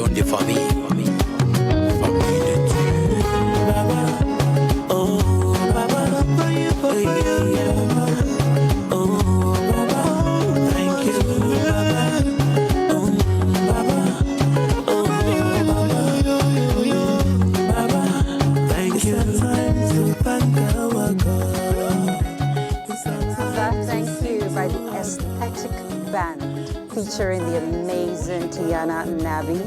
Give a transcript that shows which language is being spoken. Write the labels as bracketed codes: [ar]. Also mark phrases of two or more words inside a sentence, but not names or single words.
[fr] famille, famille de Dieu. [en] Baba, oh Baba, oh Baba, thank you, Baba, Baba, oh Baba, thank you. To thank our God. That thank you by the Aesthetic Band featuring the amazing Tiana Nabi.